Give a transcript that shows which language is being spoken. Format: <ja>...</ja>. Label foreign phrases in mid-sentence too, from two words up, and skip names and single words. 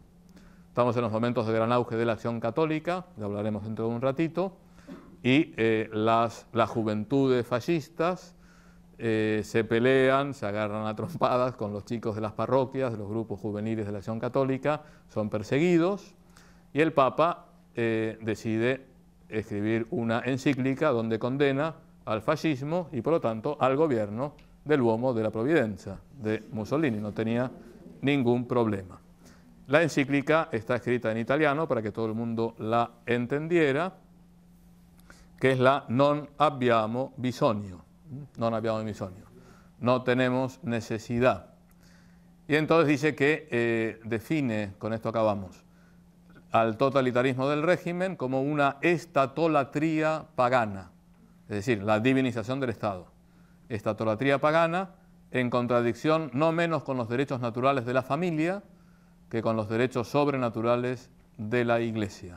<es>Estamos en los momentos de gran auge de la acción católica, ya hablaremos dentro de un ratito, y las juventudes fascistas se pelean, se agarran a trompadas con los chicos de las parroquias, de los grupos juveniles de la acción católica, son perseguidos, y el Papa decide escribir una encíclica donde condena al fascismo y por lo tanto al gobierno</es> <it>dell'uomo della provvidenza</it> <es>de Mussolini. No tenía ningún problema. La encíclica está escrita en italiano para que todo el mundo la entendiera, que es la</es> <it>non abbiamo bisogno. Non abbiamo bisogno.</it> <es>No tenemos necesidad. Y entonces dice que define, con esto acabamos, al totalitarismo del régimen como una estatolatría pagana, es decir, la divinización del Estado. Estatolatría pagana en contradicción no menos con los derechos naturales de la familia que con los derechos sobrenaturales de la Iglesia.</es>